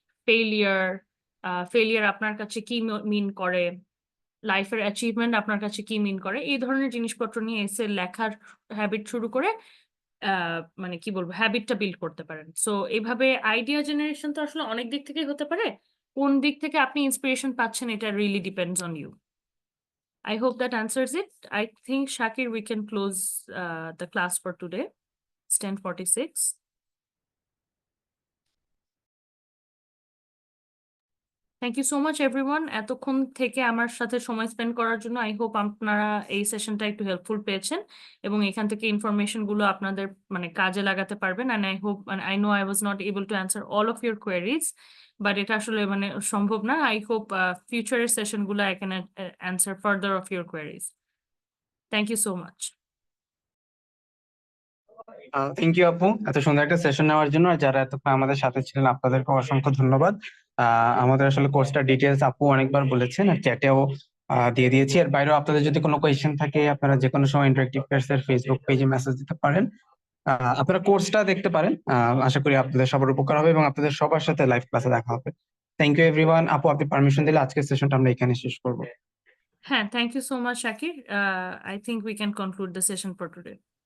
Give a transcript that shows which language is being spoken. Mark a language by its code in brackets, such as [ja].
[bn] Failure, failure আপনার কাছে কি মিন করে, লাইফের অ্যাচিভমেন্ট আপনার কাছে কি মিন করে, এই ধরনের জিনিসপত্র নিয়ে এসে লেখার হ্যাবিট শুরু করে মানে কি বলবো, হ্যাবিটটা বিল্ড করতে পারেন। সো এইভাবে আইডিয়া জেনারেশন তো আসলে অনেক দিক থেকে হতে পারে, কোন দিক থেকে আপনি ইন্সপিরেশন পাচ্ছেন এটা really depends on you. [en] I hope that answers it. I think, Shakir, we can close the class for today. It's 10:46. Thank you so much everyone, [bn] এতক্ষণ থেকে আমার সাথে সময় স্পেন্ড করার জন্য। [en] I hope [bn] আপনারা এই সেশনটা একটু হেল্পফুল পেয়েছেন এবং এখান থেকে ইনফরমেশন গুলো আপনাদের মানে কাজে লাগাতে পারবেন। [en] and I hope, I know I was not able to answer all of your queries, but [bn] এটা আসলে মানে সম্ভব না। [en] I hope ফিউচারের session গুলো I can answer further of your queries. Thank you so much. [bn] Thank you আপু, এত সুন্দর একটা সেশন নেওয়ার জন্য। আর যারা এতক্ষণ আমাদের সাথে ছিলেন আপনাদেরকে অসংখ্য ধন্যবাদ। আমাদের আসলে কোর্সটা ডিটেলস আপু অনেকবার বলেছেন আর চ্যাটেও দিয়ে দিয়েছি। এর বাইরেও আপনাদের যদি কোনো কোয়েশ্চেন থাকে আপনারা যে কোনো সময় ইন্টারেক্টিভ ক্লাসের ফেসবুক পেজে মেসেজ দিতে পারেন। আপনারা কোর্সটা দেখতে পারেন। আশা করি আপনাদের সবার উপকার হবে এবং আপনাদের সবার সাথে লাইভ ক্লাসে দেখা হবে। [en] Thank you everyone. [bn] আপু, আপনি পারমিশন দিলে আজকের সেশনটা আমরা এখানে শেষ করবো। [en] হ্যাঁ, thank you so much, Shakir. I think we can conclude the session for today.